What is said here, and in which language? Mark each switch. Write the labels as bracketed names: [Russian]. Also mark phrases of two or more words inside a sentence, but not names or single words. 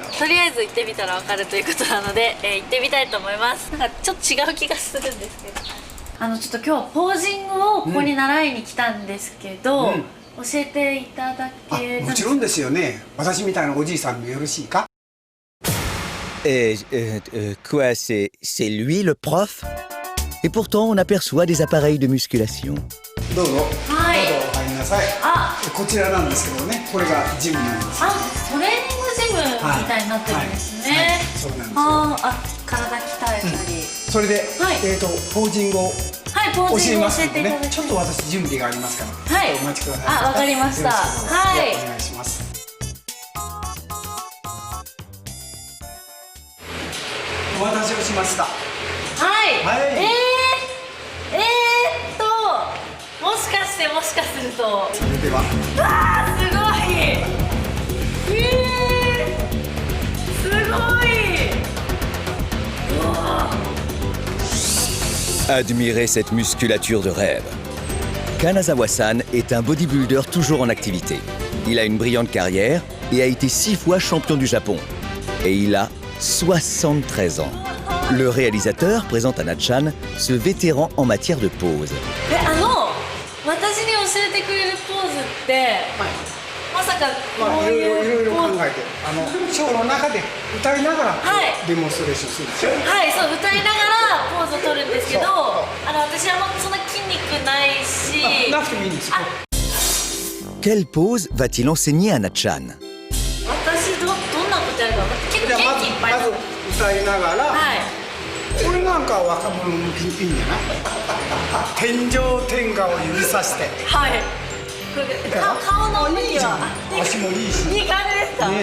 [Japanese] とりあえず行ってみたら分かるということなので、行ってみたいと思います。なんかちょっと違う気がするんですけど、ちょっと今日ポージングをここに習いに来たんですけど、教えていただけもちろんですよね。私みたいなおじいさんでよろしいか？ [French] Quoi, c'est lui le prof? Et pourtant, on aperçoit des appareils de musculation. [Japanese] どうぞ、はい、どうぞお入りなさい。こちらなんですけどね、これがジムなんです。トレーニングジムみたいになってるんですね。そうなんですよ。体鍛えたり、それで、ポージングを教えますのでね、ちょっと私準備がありますから、お待ちください。わかりました。はい、お願いします。お待たせをしました。はい。もしかすると。それでは。すごい。すごい。 [French] Admirez cette musculature de rêve. Kanazawa-san est un bodybuilder toujours en activité. Il a une brillante carrière et a été 6 fois champion du Japon. Et il a 73 ans. Le réalisateur présente à Natchan ce vétéran en matière de pose. [Japanese] 私に教えてくれるポーズって、まさかこういういろいろ考えて、ショーの中で歌いながらデモンストレーションするでしょ。はい、そう、歌いながらポーズを取るんですけど、私はそんな筋肉ないし。なくてもいいんですよ。 [French] Quelle pose va-t-il enseigner à Natchan? [Japanese] 私どんなことやるか結構元気いっぱい。まず歌いながら、これなんか若者向きにいいんじゃない？天上天下を指さして。はい。顔の向きは足もいいし。いい感じですか？